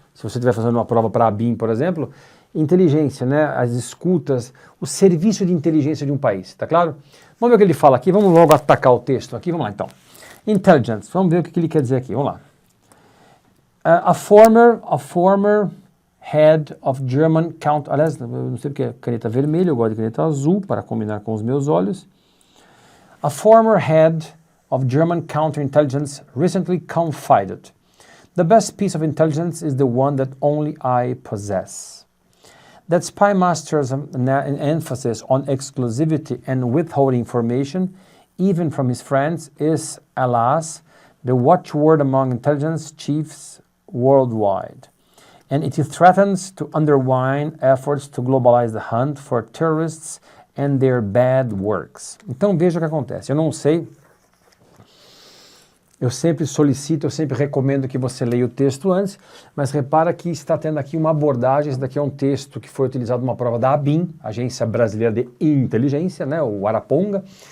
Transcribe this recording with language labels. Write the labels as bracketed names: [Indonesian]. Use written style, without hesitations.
[Portuguese] Se você estiver fazendo uma prova para a BIM, por exemplo, inteligência, né? As escutas, o serviço de inteligência de um país, tá claro? Vamos ver o que ele fala aqui, vamos logo atacar o texto aqui, vamos lá então. Intelligence, vamos ver o que ele quer dizer aqui, vamos lá. [English] A former head of German counter... [Portuguese] Aliás, eu não sei porque é caneta vermelha, eu gosto de caneta azul para combinar com os meus olhos. [English] A former head of German counterintelligence recently confided, "The best piece of intelligence is the one that only I possess." That spy master's an emphasis on exclusivity and withholding information, even from his friends, is, alas, the watchword among intelligence chiefs worldwide, and it threatens to undermine efforts to globalize the hunt for terrorists and their bad works. [Portuguese] Então veja o que acontece. Eu não sei, eu sempre recomendo que você leia o texto antes, mas repara que está tendo aqui uma abordagem. Esse daqui é um texto que foi utilizado numa prova da ABIN, Agência Brasileira de Inteligência, né, o Araponga.